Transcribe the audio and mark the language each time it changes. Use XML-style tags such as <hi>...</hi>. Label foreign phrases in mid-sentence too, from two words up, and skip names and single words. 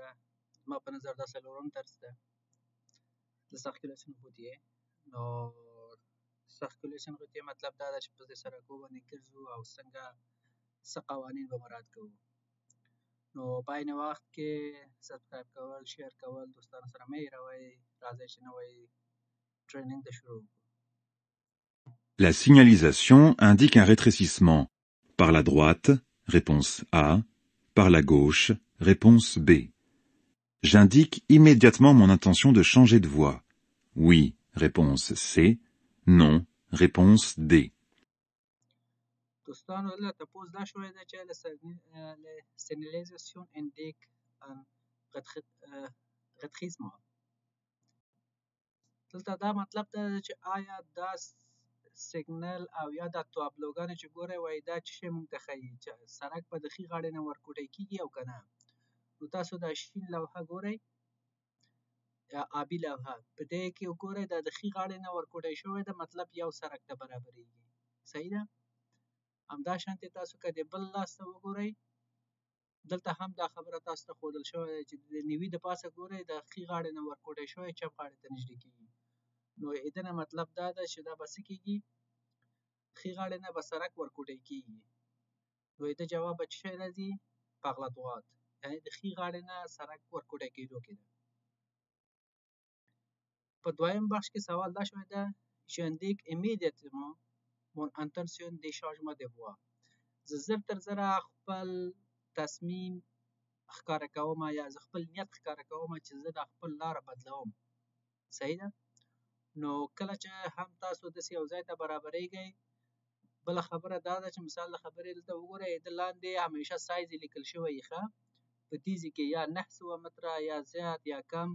<ps>زما په نظر دا څلورم درس ده.</ps> <fr>circulation routière</fr> <ps>نو</ps> <fr>circulation routière</fr> <ps>مطلب دا ده چې په دې سرکو باندې ګرځو او څنګه څه قوانین به مراعات کوو. نو په عین وخت کې سبسکرایب کول، شیر کول دوستانو سره مه هېروئ. راځئ چې نوی ټریننګ ته شروع وکړو.</ps> <fr>La signalisation indique un rétrécissement. Par la droite, réponse A. Par la gauche, réponse B. J'indique immédiatement mon intention de changer de voie. Oui, réponse C. Non, réponse D.</fr> <ps>دوستانو دلته تپوس دا شوی ده چې</ps> <fr>signalisation indique un rétrécissement.</fr> <ps>دلته دا مطلب دا ده چې آیا دا سیګنل او یا دا تابلوګانې چې ګورئ وایي دا څه شی موږ ته ښیي چې سړک به د ښي غاړې نه ورکوټی کېږي او که نه. نو تاسو دا شین لوحه ګورئ یا آبي لوحه، په دې کې وګورئ دا د ښي غاړې نه ورکوټی شوی ده، مطلب یو سړک ته برابرېږي. صحیح ده؟ همداشانتې تاسو که د بل لاس ته وګورئ، دلته هم دا خبره تاسو ته ښودل شوې ده چې د نیوي د پاسه ګورئ د ښي غاړې نه ورکوټی شوی چپ غاړې ته نږدې کېږي. نو د نه مطلب دا ده چې دا به څه کېږي، ښي غاړې نه به سړک ورکوټی کېږي. نو د جواب به څه شی راځي؟</ps> <fr>par la droite،</fr> <ps>یعنې د ښي غاړې نه سړک ورکوټی کېدو کې ده. په دویم بخش کې سوال دا شوی ده</ps> <fr>j'indique immédiatement mon intention de changement de voie.</fr> <ps>زه زر تر زره خپل تصمیم ښکاره کوم یا زه خپل نیت ښکاره کوم چې زه دا خپل لاره بدلوم. صحیح ده؟ نو کله چې هم تاسو داسې یو ځای ته برابرېږئ، بله خبره دا ده چې مثال د خبرې دلته وګورئ، د لاندې همیشه سایز یې لیکل شوی وي ښه، په تیزي کې یا 900 متره یا زیات یا کم.</ps>